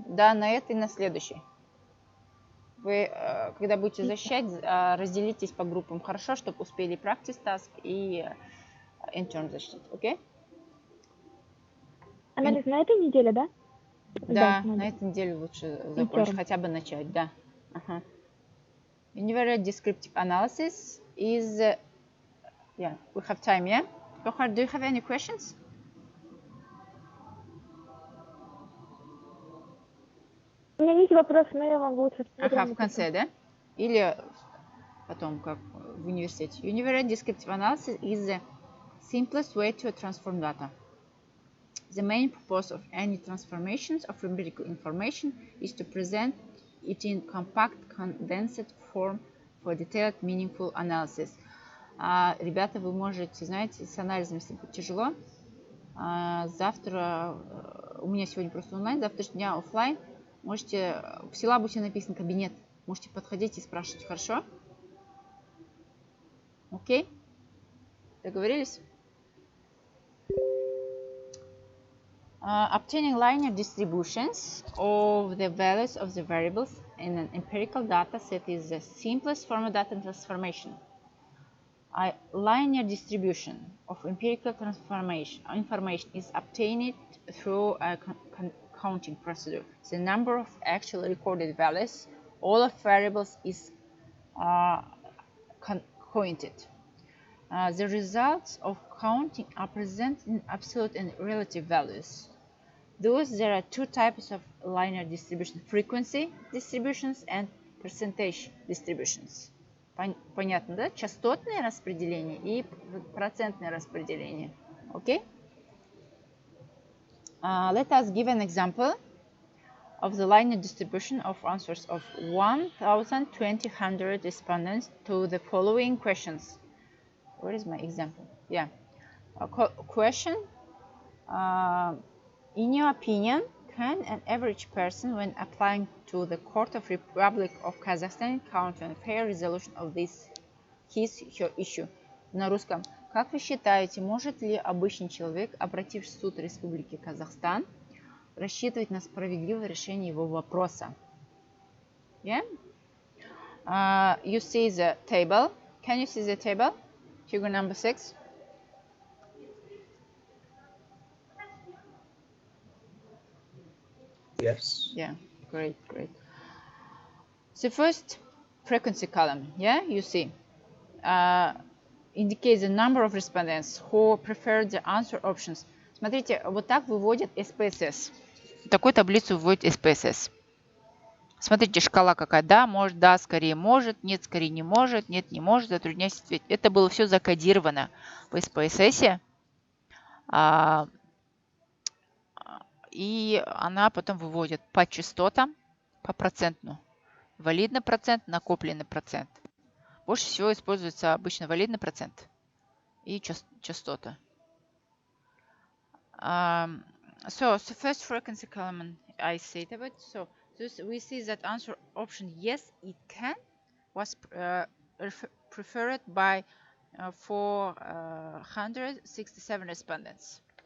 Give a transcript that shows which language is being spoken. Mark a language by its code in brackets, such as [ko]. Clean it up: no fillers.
[ru] Да, на этой и на следующей. Вы, когда будете защищать, разделитесь по группам, хорошо, чтобы успели [en] practice task [ru] и intern защитить, окей? Анализ на этой неделе, да? Да, надо. на этой неделе лучше закончить, хотя бы начать, да. [en] Univariate descriptive analysis is, yeah, we have time, yeah? Gohar, do you have any questions? [ru] У меня есть вопрос, но я вам лучше... В конце, да? Или потом, как в университете. [en] Univariate descriptive analysis is the simplest way to transform data. The main purpose of any transformations of empirical information is to present it in compact, condensed form for detailed, meaningful analysis. [ru] Ребята, вы можете, знаете, с анализом, если будет тяжело, завтра, у меня сегодня просто онлайн, завтра дня офлайн, можете, в силабусе написан кабинет, можете подходить и спрашивать, хорошо? Окей? Договорились? [en] Obtaining linear distributions of the values of the variables in an empirical data set is the simplest form of data transformation. A linear distribution of empirical information is obtained through a counting procedure. The number of actually recorded values, all of variables, is counted. The results of counting are presented in absolute and relative values. Thus, there are two types of linear distribution: frequency distributions and percentage distributions. [ru] Понятно, да? Частотное распределение и процентное распределение. [en] Okay? Let us give an example of the linear distribution of answers of 1,200 respondents to the following questions. Where is my example? Yeah. Question. In your opinion, can an average person, when applying to the Court of Republic of Kazakhstan, count on fair resolution of her issue? [ru] На русском. Как вы считаете, может ли обычный человек, обратившись в суд Республики Казахстан, рассчитывать на справедливое решение его вопроса? [en] Yeah? You see the table. Can you see the table? Figure number 6. Yes. Yeah, great. The first frequency column, yeah, you see, indicates the number of respondents who preferred the answer options. [ru] Смотрите, вот так выводит SPSS. Такую таблицу выводит SPSS. Смотрите, шкала какая. Да, может, да, скорее может, нет, скорее не может, нет, не может, затрудняюсь ответить. Это было все закодировано в SPSS. И она потом выводит по частотам, по процентну. Валидный процент, накопленный процент. Больше всего используется обычно валидный процент и частота. [en] So the first frequency column I said about. So we see that answer option yes, it can was preferred by 467 respondents.